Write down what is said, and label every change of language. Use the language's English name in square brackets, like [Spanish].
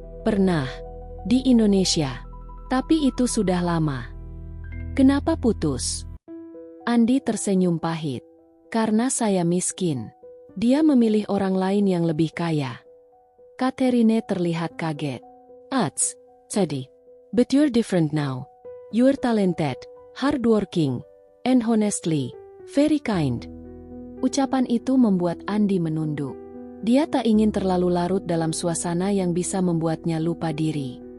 [Indonesian] Pernah, di Indonesia. Tapi itu sudah lama. Kenapa putus? Andi tersenyum pahit. Karena saya miskin. Dia memilih orang lain yang lebih kaya. Katerine terlihat kaget. Ats, Teddy. [English] But you're different now. You're talented, hardworking, and honestly, very kind. [Indonesian] Ucapan itu membuat Andi menunduk. Dia tak ingin terlalu larut dalam suasana yang bisa membuatnya lupa diri.